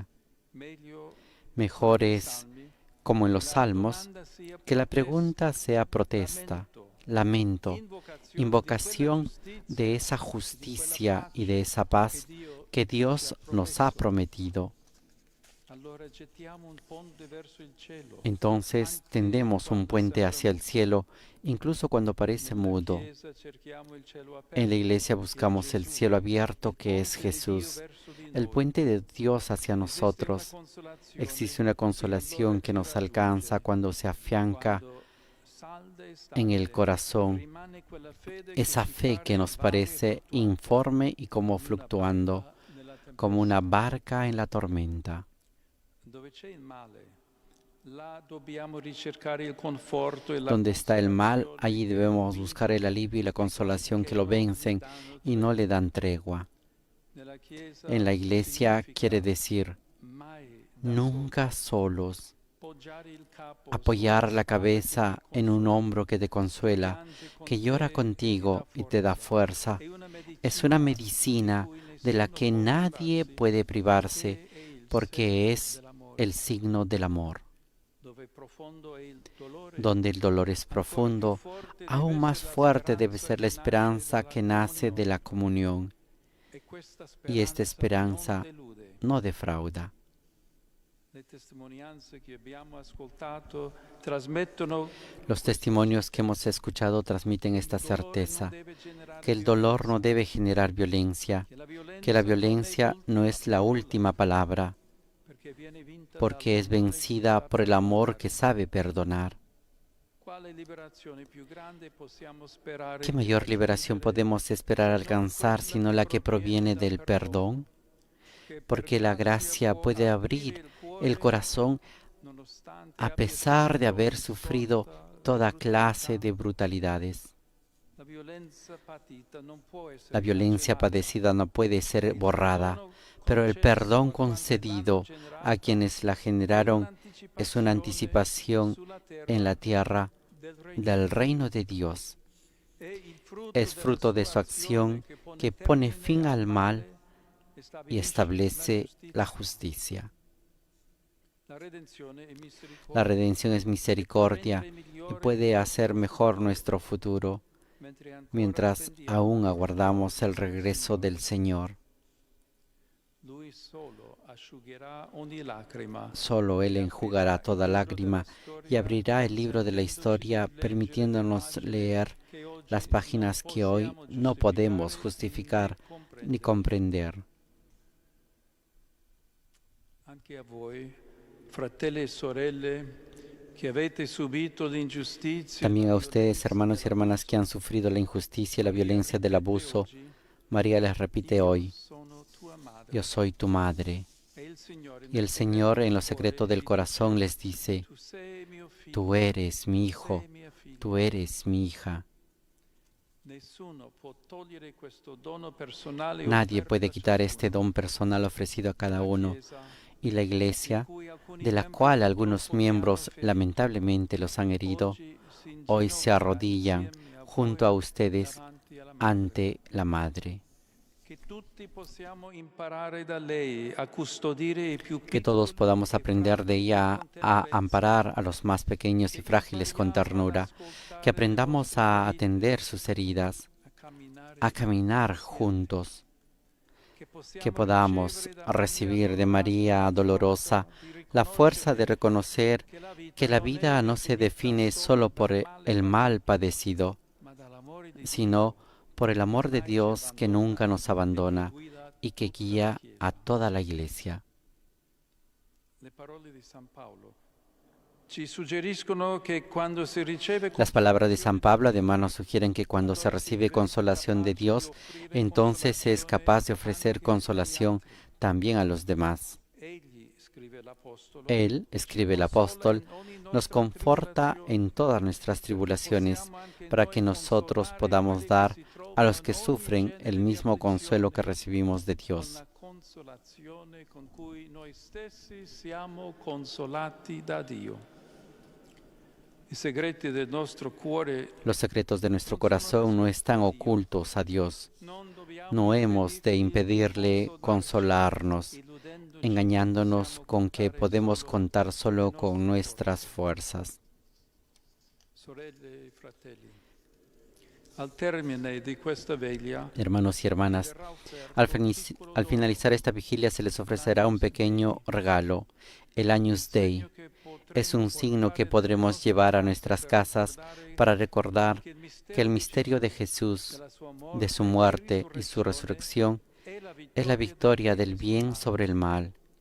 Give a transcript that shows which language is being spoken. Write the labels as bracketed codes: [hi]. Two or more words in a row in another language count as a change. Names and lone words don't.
[es] Mejor es, como en los Salmos, que la pregunta sea protesta, lamento, invocación de esa justicia y de esa paz que Dios nos ha prometido. [it] Allora gettiamo un ponte verso il cielo. [es] Entonces tendemos un puente hacia el cielo, incluso cuando parece [it] Nella [es] mudo. [it] Chiesa cerchiamo il cielo [es] En la [it] aperto, [es] iglesia [it] che è [es] buscamos el [it] Gesù, [es] cielo abierto, [it] il [es] que es [it] ponte di Dio [es] Jesús, [it] verso di [es] el [it] noi. [es] puente de Dios hacia [it] Esiste una [es] nosotros. [it] consolazione [es] Existe una [it] che il [es] consolación que [it] cuore [es] nos [it] ci [es] alcanza [it] raggiunge. [es] cuando se afianca [it] Quando salda e [es] en el [it] stabile, [es] corazón [it] rimane quella fede che [es] esa [it] ci [es] fe [it] pare [es] que nos [it] vaga e [es] parece [it] fluttuante, [es] informe y como [it] come una [es] fluctuando, [it] barca nella [es] como una [it] tempesta. [es] barca en la tormenta. [it] Dove c'è il male, là dobbiamo ricercare il conforto e la [es] Donde está el mal, [it] consolazione [es] allí [it] che [es] debemos [it] lo [es] buscar el [it] vincono [es] alivio y la [it] e così [es] consolación [it] che [es] que lo [it] non gli [es] vencen [it] danno [es] y no le [it] tregua. [es] dan tregua. [it] Nella Chiesa [es] En la iglesia [it] significa [es] quiere decir [it] mai da [es] nunca [it] solo, [es] solos, [it] poggiare il capo [es] apoyar [it] sulla [es] la [it] spalla [es] cabeza [it] che ti [es] en un [it] consola, [es] hombro que te [it] che [es] consuela, [it] piange con [es] que llora [it] te e ti dà [es] contigo y te da [it] forza. [es] fuerza. [it] È una [es] Es una [it] medicina [es] medicina [it] di cui [es] de la [it] nessuno [es] que [it] può [es] nadie [it] privarsi, [es] puede privarse, [it] perché è il [es] porque [it] segno [es] es [it] dell'amore. [es] el signo del amor. [it] Dove profondo è il dolore, [es] Donde el dolor es [it] ancora più [es] profundo, [it] forte deve [es] aún más [it] essere la [es] fuerte debe [it] speranza [es] ser la [it] che nasce [es] esperanza [it] dalla [es] que nace de la [it] comunione. [es] comunión. [it] E questa [es] Y esta [it] speranza non [es] esperanza [it] delude. [es] no defrauda. [it] Le testimonianze che abbiamo ascoltato trasmettono [es] Los testimonios que hemos escuchado transmiten esta [it] il dolore non [es] certeza, [it] deve generare [es] que el dolor no [it] violenza, [es] debe generar violencia, que la [it] che la [es] violencia no es la última palabra, [it] perché viene vinta [es] porque es [it] dall'amore che [es] vencida [it] sa [es] por el amor [it] perdonare. [es] que sabe perdonar. [it] Quale liberazione più grande possiamo sperare [es] ¿Qué [it] di [es] mayor liberación [it] raggiungere [es] podemos esperar [it] se non [es] alcanzar [it] quella [es] sino la que proviene [it] dal [es] del [it] perdono? [es] perdón? [it] Che per [es] Porque la gracia [it] può [es] puede [it] aprire [es] abrir [it] il cuore [es] el corazón [it] nonostante [es] a [it] abbia [es] pesar de [it] subito [es] haber [it] insulta, [es] sufrido [it] la [es] toda [it] brutalità. [es] clase de brutalidades. [it] La violenza patita non può essere [es] La violencia [it] cancellata. [es] padecida no puede ser [it] Il [es] borrada, [it] perdono [es] pero el [it] concesso [es] perdón [it] a quanti l'hanno [es] concedido a [it] generata [es] quienes la [it] è [es] generaron es una [it] un'anticipazione [es] anticipación [it] sulla [es] en la [it] terra [es] tierra [it] del [es] del reino de Dios. [it] È il frutto [es] Es [it] della [es] fruto de [it] sua [es] su acción que pone fin al mal y establece la justicia. [it] La redenzione è [es] La [it] misericordia, [es] redención es misericordia [it] rendere [es] y [it] migliore [es] puede [it] il [es] hacer [it] nostro [es] mejor [it] futuro, [es] nuestro futuro [it] mentre ancora [es] mientras [it] attendiamo [es] aún [it] il [es] aguardamos el [it] ritorno del [es] regreso [it] Signore. [es] del Señor. [it] Lui solo asciugherà ogni lacrima. [es] Solo Él [it] e [es] enjugará [it] aprirà [es] toda [it] il libro [es] lágrima [it] della storia, [es] y abrirá el libro de la [it] consentendoci [es] historia, [it] di leggere le [es] permitiéndonos [it] pagine [es] leer [it] che oggi [es] las páginas [it] non [es] que hoy [it] possiamo [es] no podemos [it] giustificare [es] justificar [it] né [es] ni comprender. [it] Anche a voi, fratelli e sorelle, che avete subito l'ingiustizia, [es] También [it] la [es] a ustedes, [it] violenza [es] hermanos y [it] della [es] hermanas que han sufrido la injusticia y la [it] Maria [es] violencia del [it] ripete [es] abuso, [it] oggi, [es] María les repite [it] io [es] hoy, [it] sono tua madre. [es] yo soy tu madre. [it] E il Signore [es] Y el [it] nel [es] Señor en lo [it] segreto [es] secreto [it] del [es] del [it] cuore [es] corazón [it] ci [es] les dice, [it] dice, tu sei mio figlio, [es] tú eres mi [it] tu [es] hijo, [it] sei mia figlia. [es] tú eres mi hija. [it] Nessuno può togliere questo dono personale [es] Nadie [it] offerto [es] puede [it] da [es] quitar [it] ciascuno. [es] este don personal ofrecido a cada [it] La [es] uno. [it] Chiesa, [es] Y la Iglesia, [it] di cui alcuni [es] de la [it] membri [es] cual algunos [it] purtroppo vi hanno [es] miembros [it] ferito, [es] lamentablemente los han herido, [it] oggi si [es] hoy se [it] inginocchia [es] arrodillan [it] insieme a [es] junto a [it] voi [es] ustedes [it] davanti alla Madre. [es] ante la Madre. [it] Che tutti possiamo imparare da lei a custodire i più [es] Que todos [it] piccoli [es] podamos [it] e [es] aprender de [it] fragili [es] ella [it] con [es] a [it] tenerezza. [es] amparar a los más pequeños y [it] Che [es] frágiles con [it] impariamo ad [es] ternura, [it] ascoltare [es] que [it] le [es] aprendamos [it] vostre [es] a [it] ferite, [es] atender sus heridas, [it] a [es] a caminar [it] insieme. [es] juntos, [it] Che possiamo [es] que podamos [it] ricevere da [es] recibir de [it] Dolorosa [es] María [it] la [es] Dolorosa [it] forza [es] la fuerza de reconocer que la [it] non è [es] vida no se [it] definita [es] define solo por [it] dal male [es] el mal padecido, [it] ma dall'amore di [es] sino por el amor de [it] mai ci [es] Dios que nunca nos [it] abbandona [es] abandona [it] e che guida [es] y que [it] tutta la [es] guía [it] Chiesa. [es] a toda la Iglesia. [it] Le parole di San Paolo ci suggeriscono che quando si riceve [es] Las palabras de San Pablo además nos sugieren que cuando se recibe consolación de Dios, entonces se es capaz de ofrecer consolación también a los demás. Él, escribe el apóstol, nos conforta en todas nuestras tribulaciones para que nosotros podamos dar a los que sufren el mismo consuelo que recibimos de Dios. [it] consolazione con cui noi stessi siamo consolati da Dio. I segreti del nostro cuore [es] Los secretos de nuestro corazón no están ocultos a Dios. [it] non dobbiamo [es] No hemos de impedirle [it] consolarci, [es] consolarnos, [it] illudendoci [es] engañándonos [it] possiamo [es] con que [it] contare [es] podemos [it] solo [es] contar solo [it] le [es] con [it] nostre [es] nuestras fuerzas. [it] Sorelle e fratelli, Al termine di questa veglia, [es] Hermanos y hermanas, al finalizar esta vigilia se les ofrecerá un pequeño regalo, el Agnus Dei. Es un signo que podremos llevar a nuestras casas para recordar que el misterio de Jesús, de su muerte y su resurrección, es la victoria del bien sobre el mal.